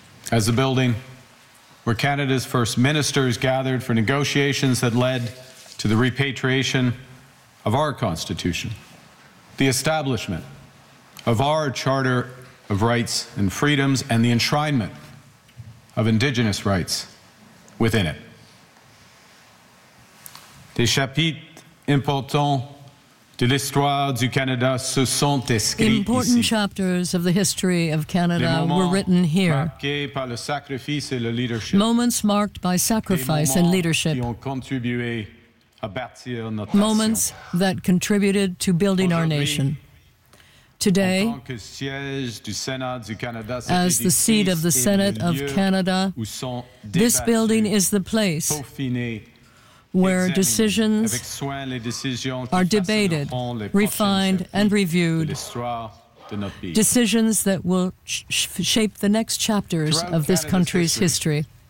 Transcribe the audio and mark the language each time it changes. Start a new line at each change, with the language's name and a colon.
English: As the building where Canada's first ministers gathered for negotiations that led to the repatriation of our Constitution, the establishment of our Charter of Rights and Freedoms, and the enshrinement of Indigenous rights within it.
French: Des chapitres importants de l'histoire du Canada se sont écrits ici.
English: Important chapters of the history of Canada were written here.
French: Des moments marqués par le sacrifice et le leadership.
English: Moments marked by sacrifice and leadership.
French: Qui ont contribué à bâtir notre nation.
English: Moments that contributed to building our nation. Today, as the seat of the Senate of Canada, this building is the place where decisions are debated, refined, and reviewed, decisions that will shape the next chapters of this country's history.